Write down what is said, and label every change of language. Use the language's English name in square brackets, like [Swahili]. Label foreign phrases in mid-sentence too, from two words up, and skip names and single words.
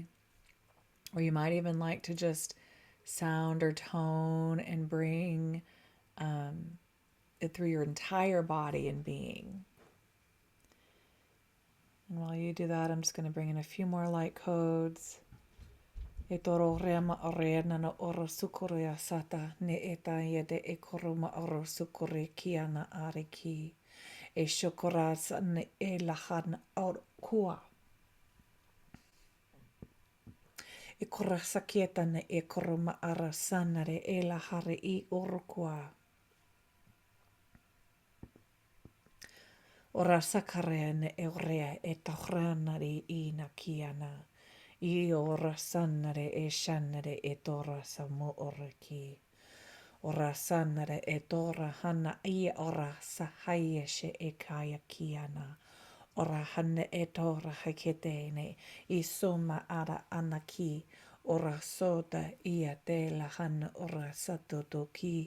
[English] Or you might even like to just sound or tone and bring it through your entire body and being. And while you do that, I'm just going to bring in a few more light codes. E toro rema orena na oro sukuria sata ne eta yede e koroma oro sukure kiana ariki. E shokoras ne e lahan or kua. E korasa kietane e koroma arasanare e lahare I orukua. Ora sakarene e rea e tahranari I nakiana. I ora sanare e shanare e tora samu oraki. Ora sanare e tora hana I ora sahayeshe e kaya kiana. Ora hane e tora haketene I soma ara anaki. Ora soda ia te la hana ora satoto ki.